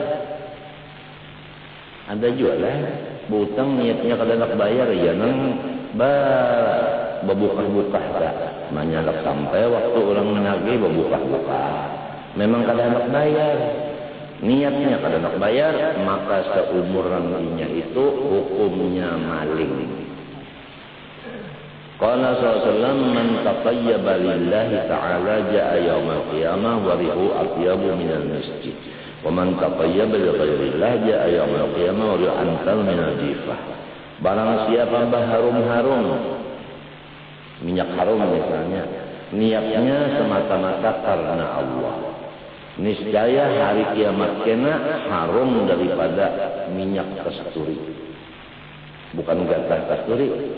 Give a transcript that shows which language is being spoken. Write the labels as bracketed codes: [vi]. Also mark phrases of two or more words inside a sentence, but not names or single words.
[bjn] Ada juga lah berutang niatnya kada hendak bayar, ya nang berbuka-buka tak. Menyalak sampai waktu orang menagih berbuka-buka. Memang kada hendak bayar. Niatnya kada hendak bayar, maka seumuran inya itu hukumnya maling. [ar] قال صلى الله من تطيب لله تعالى جاء يوم القيامة وريحه أطيب من المسجد. ومن تطيب لغير الله جاء يوم القيامة وريحه أنتن من الجيفة. [id] Barang siapa berharum-harum minyak harum misalnya, niatnya semata-mata karena Allah, niscaya hari kiamat kena harum daripada minyak kasturi, bukan gatah kasturi.